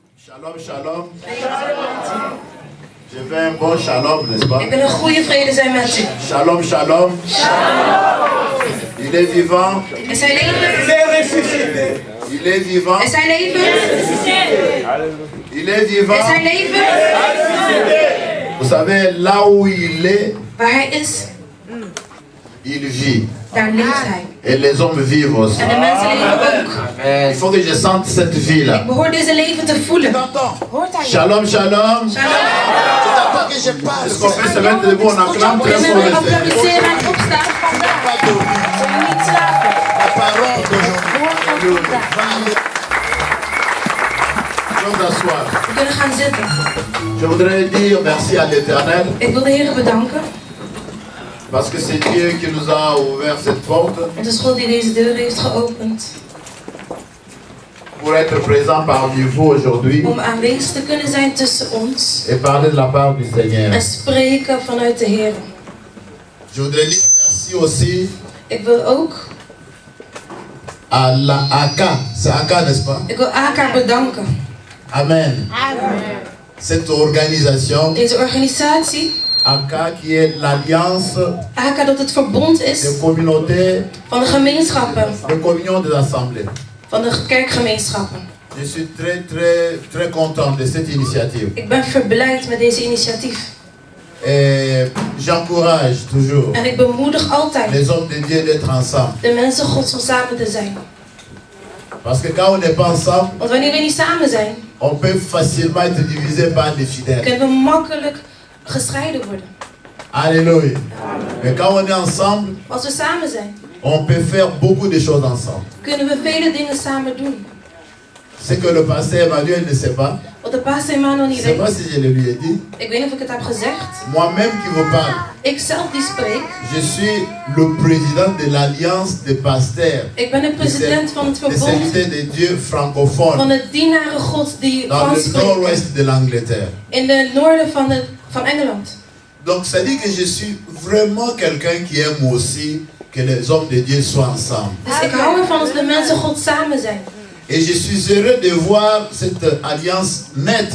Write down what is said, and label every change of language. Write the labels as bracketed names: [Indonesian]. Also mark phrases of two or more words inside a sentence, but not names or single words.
[Hebrew] Shalom, shalom. [French] Je veux un bon shalom, n'est-ce pas? [Dutch] Ik wil een goede vrede zijn met u. [Hebrew] Shalom, shalom. [French] Il est vivant. [Dutch] Is hij levend? [French] Il est vivant. [Dutch] Is hij levend? [French] Il est vivant. [Dutch] Is hij levend? [French] Vous savez, là où il est, [Dutch] Waar hij is, [French] il vit. [Dutch] daar leeft hij. [French] Et les hommes vivent aussi. [Dutch] En de mensen leven ook. [French] Il faut que je sente cette vie-là. [Dutch] Ik behoor deze leven te voelen. Hoort hij? [Hebrew] Shalom, shalom. Shalom. [French] Est-ce qu'on peut se mettre debout? On acclame très [Dutch] Kunnen [French] fort [Dutch] we [French] le Seigneur. [Dutch] applaudisseren en opstaan? Zullen we niet slapen? [French] Je vais m'asseoir. [Dutch] We kunnen gaan zitten. [French] Je voudrais dire merci à l'Éternel [Dutch] Ik wil de Heer bedanken. [French] parce que c'est Dieu qui nous a ouvert cette porte [Dutch] Het is God die deze deur heeft geopend. [French] pour être présent parmi vous aujourd'hui [Dutch] Om aanwezig te kunnen zijn tussen ons. [French] et parler de la part du Seigneur. [Dutch] En spreken vanuit de Heer. [French] Je voudrais dire merci aussi [Dutch] Ik wil ook. [French] à la ACA. C'est ACA, n'est-ce pas? [Dutch] Ik wil AK bedanken. [French] Amen. Cette organisation, [Dutch] Deze organisatie. [French] ACA qui est l'alliance [Dutch] AK dat het verbond is [French] des communautés, [Dutch] van de gemeenschappen. [French] de communion des assemblées. [Dutch] Van de kerkgemeenschappen. [French] Je suis très content de cette initiative. [Dutch] Ik ben verblijd met deze initiatief. [French] Et j'encourage toujours [Dutch] En ik bemoedig altijd [French] les hommes de Dieu d'être ensemble. [Dutch] de mensen Gods om samen te zijn. [French] Parce que quand on n'est pas ensemble, [Dutch] Want wanneer we niet samen zijn, [French] on peut facilement être divisé par des fidèles. [Dutch] kunnen we makkelijk gescheiden worden. [French] Alléluia. Mais quand on est ensemble, [Dutch] Als we samen zijn, [French] on peut faire beaucoup de choses ensemble. [Dutch] kunnen we vele dingen samen doen. [French] Ce que le pasteur Emmanuel ne sait pas, [Dutch] Wat de pastor Emmanuel [French] je [Dutch] niet [French] ne sais pas [Dutch] weet. [French] si je le lui ai dit, [Dutch] Ik weet niet of ik het heb gezegd. [French] moi-même qui vous parle, [Dutch] Ik zelf die spreek. [French] je suis le président de l'Alliance des pasteurs, [Dutch] Ik ben de president van het [French] des [Dutch] verbond [French] serviteurs de Dieu [Dutch] van [French] francophones [Dutch] de dienaren Gods die [French] dans [Dutch] Frans [French] le [Dutch] spreken. [French] nord-ouest de l'Angleterre. [Dutch] In de noorden van Engeland. [French] Donc ça dit que je suis vraiment quelqu'un qui aime aussi que les hommes de Dieu soient ensemble. [Dutch] Dus ik hou ervan als de mensen God samen zijn. [French] Et je suis heureux de voir cette alliance naître.